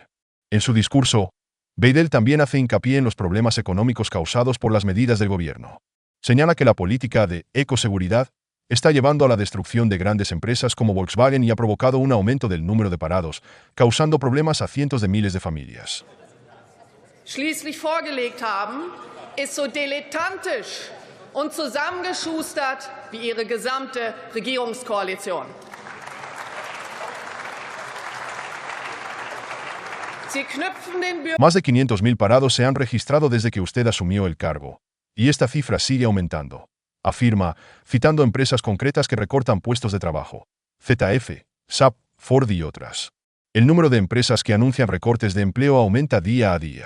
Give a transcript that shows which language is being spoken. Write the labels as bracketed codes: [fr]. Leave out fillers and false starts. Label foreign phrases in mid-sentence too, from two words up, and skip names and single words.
[es] En su discurso, Weidel también hace hincapié en los problemas económicos causados por las medidas del gobierno. Señala que la política de ecoseguridad está llevando a la destrucción de grandes empresas como Volkswagen y ha provocado un aumento del número de parados, causando problemas a cientos de miles de familias. [de] Schließlich vorgelegt haben, ist so dilettantisch und zusammengeschustert wie ihre gesamte Regierungskoalition. Sie knüpfen den [es] Más de 500.000 parados se han registrado desde que usted asumió el cargo, y esta cifra sigue aumentando. Afirma, citando empresas concretas que recortan puestos de trabajo, ZF, SAP, Ford y otras. El número de empresas que anuncian recortes de empleo aumenta día a día.